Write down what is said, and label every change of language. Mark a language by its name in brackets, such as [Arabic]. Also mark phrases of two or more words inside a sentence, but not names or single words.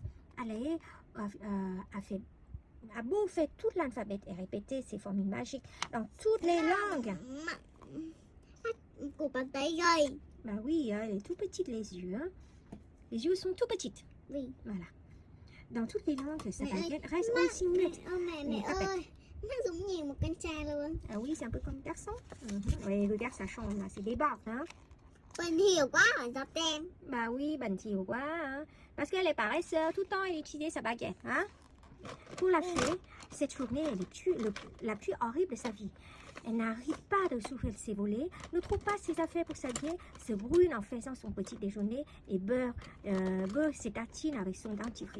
[French] Alaé a beau faire tout l'alphabet et répéter ses formules magiques dans toutes les langues. Bah oui, elle est tout petite les yeux. Hein. Les yeux sont tout petites. Oui. Voilà. Dans toutes les langues, sa baguette reste aussi nette. [Vietnamese] Mẹ ơi, nó giống như một con trai luôn. [French] Ah oui, c'est un peu comme garçon. Oui, regarde, ça change là, c'est des bords. Hein. [Vietnamese] Bẩn thỉu quá hả Giọt Tem? [French] Bah oui, [Vietnamese] bẩn thỉu quá. [French] Hein. Parce qu'elle est paresseuse, tout le temps elle utilise sa baguette. Hein. Pour la fée, cette journée est la plus horrible de sa vie. Elle n'arrive pas de s'ouvrir ses volets, ne trouve pas ses affaires pour s'habiller, se brûle en faisant son petit déjeuner et beurre ses tartines avec son dentifrice.